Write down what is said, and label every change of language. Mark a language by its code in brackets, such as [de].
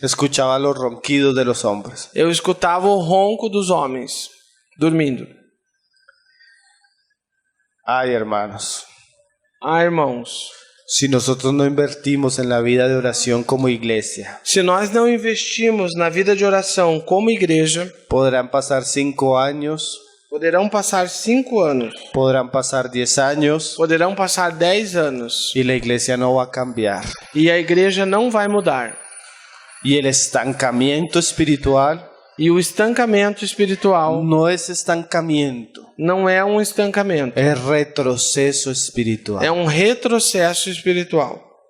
[es] escuchaba los ronquidos de los hombres. [pt] eu escutava o ronco dos homens dormindo. [es] Ay, hermanos, [pt] Ah, irmãos, [es] si nosotros no invertimos en la vida de oración como iglesia, [pt] se nós não investimos na vida de oração como igreja, [es] podrán pasar 5 años, [pt] poderão passar 5 anos, [es] podrán pasar 10 años [pt] poderão passar 10 anos, [es] y la iglesia no va a cambiar. [pt] e a igreja não vai mudar. [es] Y el estancamiento espiritual [pt] E o estancamento espiritual [es] no es estancamiento, [pt] não é um estancamento, [es] es retroceso espiritual. [pt] é um retrocesso espiritual.